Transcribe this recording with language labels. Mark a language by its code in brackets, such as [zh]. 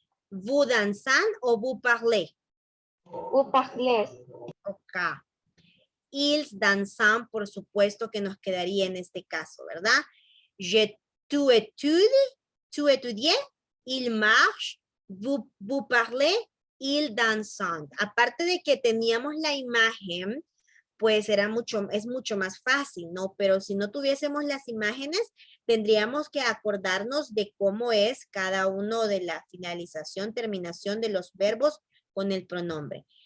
[fr] Vous dansant o vous parlez? Vous parlez. Ok. Ils dansant, [es] por supuesto que nos quedaría en este caso, ¿verdad? [fr] Tu étudies, il marche, vous parlez, il dansant. [es] Aparte de que teníamos la imagen, pues es mucho más fácil, ¿no? Pero si no tuviésemos las imágenes, tendríamos que acordarnos de cómo es cada uno de la finalización, terminación de los verbos con el pronombre.